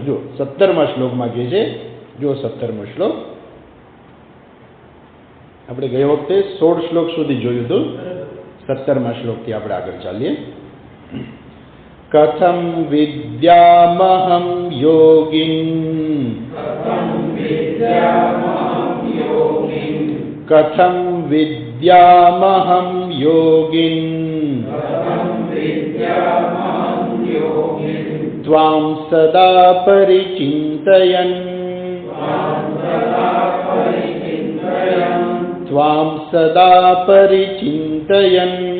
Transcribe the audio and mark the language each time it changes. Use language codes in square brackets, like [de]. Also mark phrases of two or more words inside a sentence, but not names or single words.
[gu] જો 17મા શ્લોકમાં કહે છે, જો 17મો શ્લોક આપણે ગયા વખતે 16 શ્લોક સુધી જોયું હતું. 17મા શ્લોકથી આપણે આગળ ચાલીએ. [sa] कथम विद्यामहं योगिन कथं विद्यामहं योगिन् त्वां सदा परिचिन्तयन् त्वां सदा परिचिन्तयन्